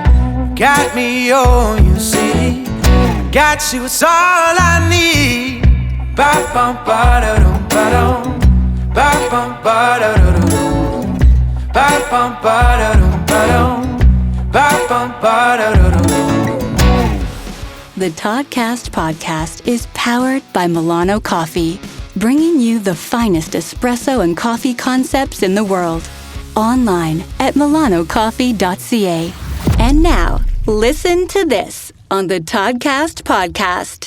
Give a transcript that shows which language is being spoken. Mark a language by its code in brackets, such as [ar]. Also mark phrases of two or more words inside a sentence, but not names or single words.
[en] Got me, oh, you see, I got you, it's all I need. Ba-bum-ba-da-dum-ba-dum, ba-bum-ba-da-dum, ba-bum-ba-da-dum-ba-dum. The Toddcast podcast is powered by Milano Coffee, bringing you the finest espresso and coffee concepts in the world. Online at milanocoffee.ca. And now, listen to this on the Toddcast podcast.